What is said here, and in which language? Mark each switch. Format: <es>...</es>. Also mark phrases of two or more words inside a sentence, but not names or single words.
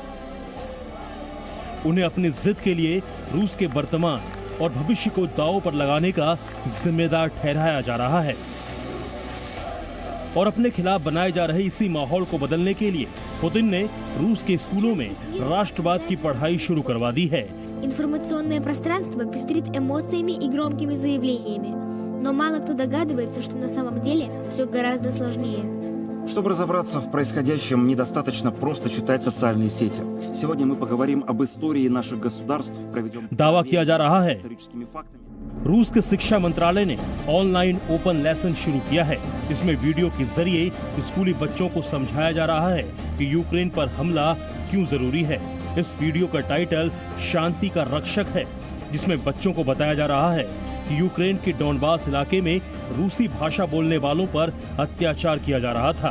<hi>उन्हें अपनी जिद के लिए रूस के वर्तमान और भविष्य को दांव पर लगाने का जिम्मेदार ठहराया जा रहा है और अपने खिलाफ बनाए जा रहे इसी माहौल को बदलने के लिए पुतिन ने रूस के स्कूलों में राष्ट्रवाद की पढ़ाई शुरू करवा दी है।</hi> <ru>Информационное пространство пестрит эмоциями и громкими заявлениями, но мало кто догадывается, что на самом деле все гораздо сложнее. Чтобы разобраться в происходящем, недостаточно просто читать социальные сети. Сегодня мы поговорим об истории наших государств, проведем</ru> <hi>दावा किया जा रहा है</hi> <ru>историческими фактами.</ru> <hi>रूस के शिक्षा मंत्रालय ने</hi> <en>online open lesson</en> <hi>शुरू किया है। इसमें वीडियो के जरिए स्कूली बच्चों को समझाया जा रहा है कि यूक्रेन पर हमला क्यों जरूरी है। इस वीडियो का टाइटल शांति का रक्षक है, जिसमें बच्चों को बताया जा रहा है कि यूक्रेन के डोनबास इलाके में रूसी भाषा बोलने वालों पर अत्याचार किया जा रहा था।</hi>